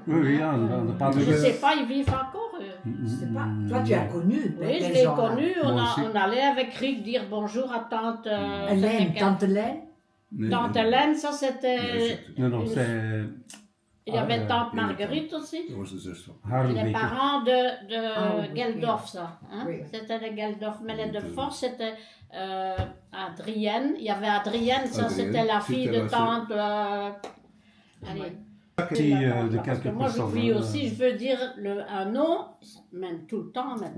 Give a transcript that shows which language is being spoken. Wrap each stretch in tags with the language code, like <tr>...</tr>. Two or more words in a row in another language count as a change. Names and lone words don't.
<fr>Oui, oui, on parle Je de... ne sais pas, ils vivent encore, eux. Je sais pas. Toi, tu as connu. Oui, les je l'ai gens, là. connu. Moi aussi. On allait avec Rick dire bonjour à tante. Hélène, c'était quelle- tante Hélène. Tante Hélène, ça c'était. Non, non, c'est Il y avait Ah, tante Marguerite aussi.</fr> <nl>Dat was de zus van. Harry</nl> <fr>Les Baker. parents de Ah, oui, Geldorf, ça. Hein? Oui. C'était les Geldorf. Mais les de Force, c'était Adrienne. Il y avait Adrienne, ça Adrienne, c'était la fille c'était de la tante. Allez. Si, de Parce que quelques moi j'oublie pourcents, aussi, je veux dire un nom, même tout le temps maintenant.</fr>